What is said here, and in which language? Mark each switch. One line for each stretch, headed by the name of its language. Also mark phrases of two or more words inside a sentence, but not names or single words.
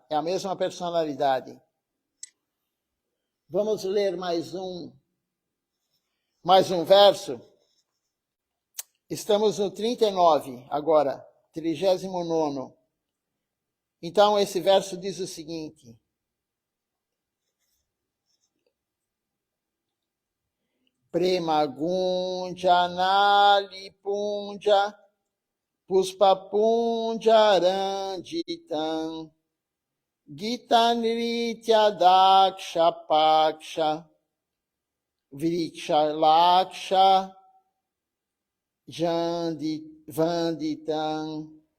Portuguese: É a mesma personalidade. Vamos ler mais um verso. Estamos no 39 agora, 39º. Então esse verso diz o seguinte:
Sanskrit: Prema gunja nali punja puspa punja ranjitam Gita nritya daksha paksha vriksha laksha vanditam